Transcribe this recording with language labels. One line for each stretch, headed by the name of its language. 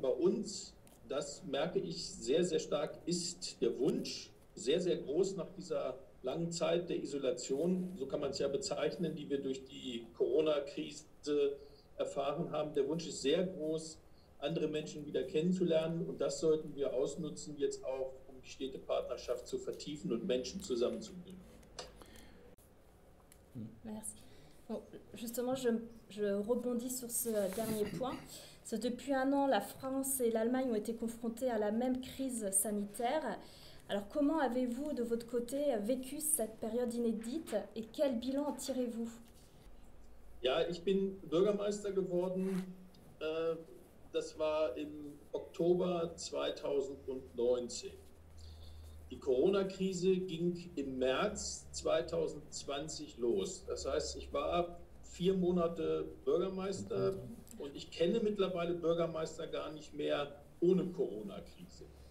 German: Bei uns, das merke ich sehr, sehr stark, ist der Wunsch sehr, sehr groß nach dieser langen Zeit der Isolation, so kann man es ja bezeichnen, die wir durch die Corona-Krise erfahren haben. Der Wunsch ist sehr groß, andere Menschen wieder kennenzulernen, und das sollten wir ausnutzen, jetzt auch, um die Städtepartnerschaft zu vertiefen und Menschen zusammenzubringen.
French: Merci. Bon, justement, je rebondis sur ce dernier point. Depuis un an, la France et l'Allemagne ont été confrontées à la même crise sanitaire. Alors, comment avez-vous, de votre côté, vécu cette période inédite et quel bilan en tirez-vous?
German: Ja, ich bin Bürgermeister geworden. Das war im Oktober 2019. Die Corona-Krise ging im März 2020 los. Das heißt, ich war 4 Monate Bürgermeister und ich kenne mittlerweile Bürgermeister gar nicht mehr ohne Corona-Krise.